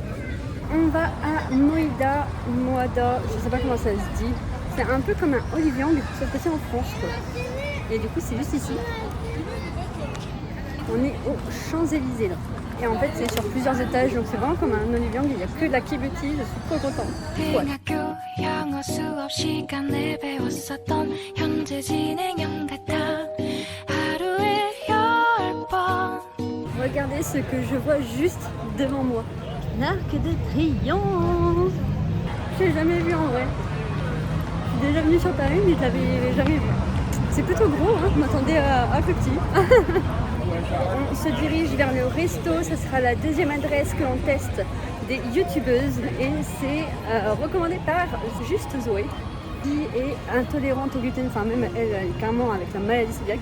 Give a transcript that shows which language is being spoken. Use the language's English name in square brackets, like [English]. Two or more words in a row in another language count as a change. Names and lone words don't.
[French] On va à Moada, je sais pas comment ça se dit. C'est un peu comme un Oliviang, sauf que c'est en France, quoi. Et du coup, c'est juste ici. On est aux Champs-Élysées là. Et en fait, c'est sur plusieurs étages, donc c'est vraiment comme un Oliviang. Il n'y a que de la kibuti, je suis trop contente. Ouais. [Korean] 대학교 영어 수업 시간에 배웠었던 현재 진행형 같아 하루에 10번 [French] Regardez ce que je vois juste devant moi. L'Arc de Triomphe. Je l'ai jamais vu en vrai. Je suis déjà venue sur Paris, mais je l'avais jamais vu. C'est plutôt gros, hein. Je m'attendais à plus petit. On se dirige vers le resto, ça sera la deuxième adresse que l'on teste des youtubeuses et c'est recommandé par Juste Zoé qui est intolérante au gluten, enfin même elle est carrément avec la maladie cœliaque.